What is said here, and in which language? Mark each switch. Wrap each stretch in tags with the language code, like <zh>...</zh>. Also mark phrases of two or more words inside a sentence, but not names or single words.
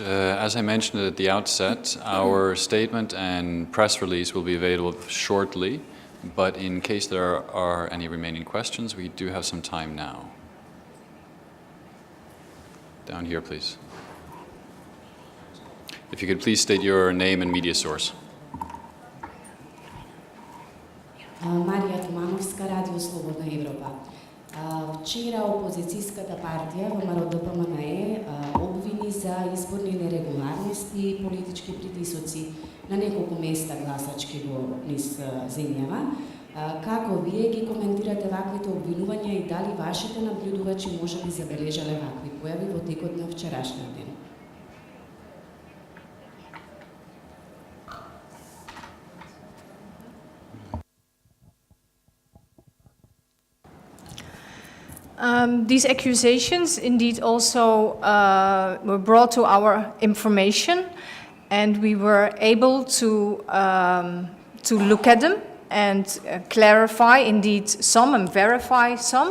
<en>As I mentioned at the outset, our statement and press release will be available shortly, but in case there are any remaining questions, we do have some time now. Down here, please. If you could please state your name and media source.</en> <mk>Марија Тумановска, Радио Слободна Европа. Вчера опозицијската партија ВМРО ДПМНЕ обвини за изборни нерегуларности и политички притисоци на неколку места гласачки во низ земјава. Како вие ги коментирате ваквите обвинувања и дали вашите наблюдувачи може би забележале вакви појави во текот на вчерашниот ден?</mk> <en>These accusations indeed also were brought to our information, and we were able to look at them and clarify indeed some and verify some.</en>